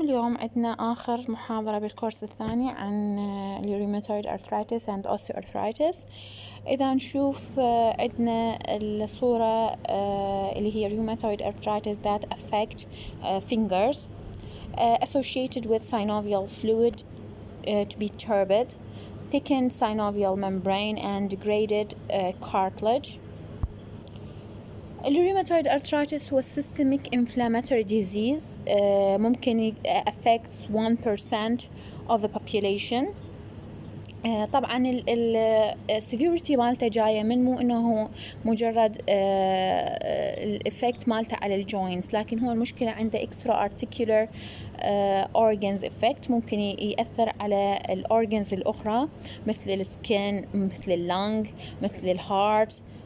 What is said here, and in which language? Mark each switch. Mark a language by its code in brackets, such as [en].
[ar] اليوم عندنا آخر محاضرة بالكورس الثاني عن [en] rheumatoid arthritis and osteoarthritis. [ar] إذا نشوف عندنا الصورة اللي هي [en] rheumatoid arthritis that affect fingers associated with synovial fluid to be turbid, thickened synovial membrane and degraded cartilage. الريوماتويد arthritis هو systemic inflammatory disease ممكن affects 1% of the population. [ar] طبعا السيفيورتي مالته جاية من مو انه مجرد الافكت مالته على الجوينتس، لكن هو المشكلة عنده [en] extra articular organs effect، [ar] ممكن يأثر على الأورجنز الأخرى مثل السكين، مثل اللنج، مثل الهارت،